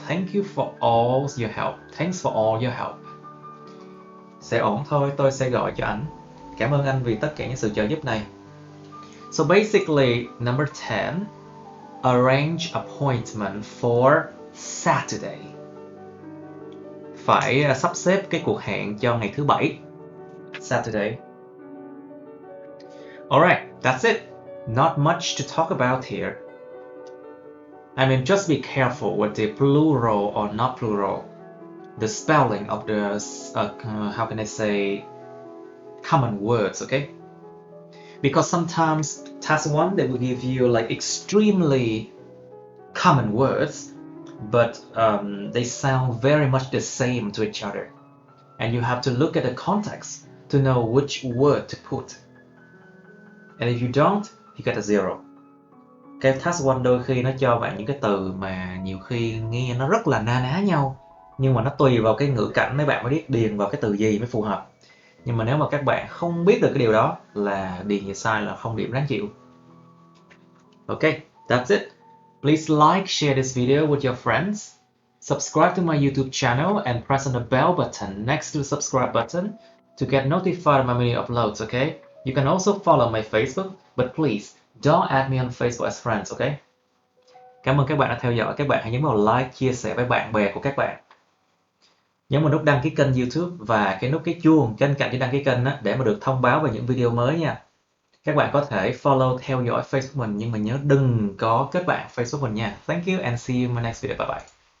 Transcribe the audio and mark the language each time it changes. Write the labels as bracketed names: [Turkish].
[English] Thanks for all your help. [Vietnamese] Sẽ ổn thôi, tôi sẽ gọi cho ảnh. Cảm ơn anh vì tất cả những sự trợ giúp này. [English] So basically, number 10, arrange appointment for Saturday. [Vietnamese] Phải sắp xếp cái cuộc hẹn cho ngày thứ Bảy. [English] Saturday. Alright, that's it. Not much to talk about here. I mean, just be careful with the plural or not plural. The spelling of the, how can I say, common words, okay? Because sometimes task 1, they will give you like extremely common words, but they sound very much the same to each other. And you have to look at the context to know which word to put. And if you don't, you get a 0. [Vietnamese] Cái task 1 đôi khi nó cho bạn những cái từ mà nhiều khi nghe nó rất là na ná nhau, nhưng mà nó tùy vào cái ngữ cảnh mấy bạn mới biết điền vào cái từ gì mới phù hợp. Nhưng mà nếu mà các bạn không biết được cái điều đó là điền gì sai là không điểm đáng chịu. [English] Okay, that's it. Please like, share this video with your friends. Subscribe to my YouTube channel and press on the bell button next to the subscribe button to get notified of my video uploads, okay? You can also follow my Facebook, but please don't add me on Facebook as friends, okay? [Vietnamese] Cảm ơn các bạn đã theo dõi. Các bạn hãy nhấn vào like, chia sẻ với bạn bè của các bạn. Nhấn vào nút đăng ký kênh YouTube và cái nút cái chuông trên cạnh cái đăng ký kênh đó, để mà được thông báo về những video mới nha. Các bạn có thể follow theo dõi Facebook mình, nhưng mà nhớ đừng có kết bạn Facebook mình nha. [English] Thank you and see you in my next video. Bye bye.